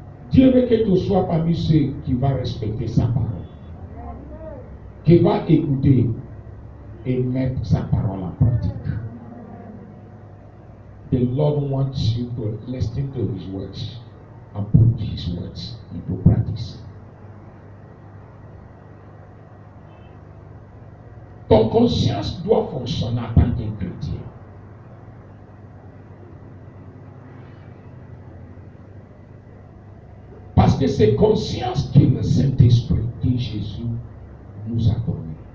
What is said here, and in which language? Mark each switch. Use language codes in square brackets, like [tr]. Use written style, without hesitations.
[fr] Dieu veut que tu sois parmi ceux qui vont respecter sa parole, qui vont écouter et mettre sa parole en pratique. [en] The Lord wants you to listen to His words and put His words into practice. [fr] Ton conscience doit fonctionner en tant que chrétien. Parce que c'est conscience qui est le Saint-Esprit que Jésus nous a donné.